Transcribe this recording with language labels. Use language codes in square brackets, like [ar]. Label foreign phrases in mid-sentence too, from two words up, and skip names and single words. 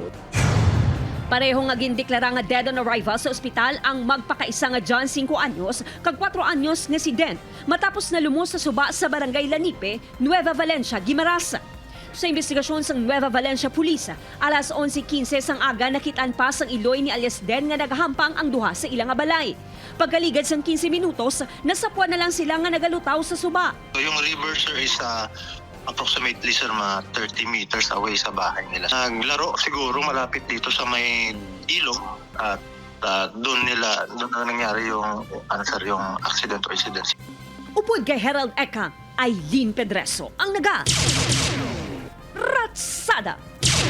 [hil] Pareho nga gindeklara nga dead on arrival sa ospital ang magpakaisa nga John 5 anyos kag 4 anyos nga si Dent matapos na lumos sa suba sa barangay Lanipe, Nueva Valencia, Guimaras. Sa investigasyon sa Nueva Valencia Police, alas 11:15 sang aga nakitaan pa sang iloy ni alias Den nga nagahampang ang duha sa ilang nga balay. Pagkaligad sang 15 minutos, nasapwa na lang sila nga nagalutaw sa suba. [en] So yung river sir is approximately sir mga 30 meters away [tl] sa bahay nila. Naglaro siguro malapit dito sa may ilog at doon na nangyari yung yung [en] accident or incident. [hil] Upod kay Herald Eka, Aileen Pedreso ang naga. Ratsada!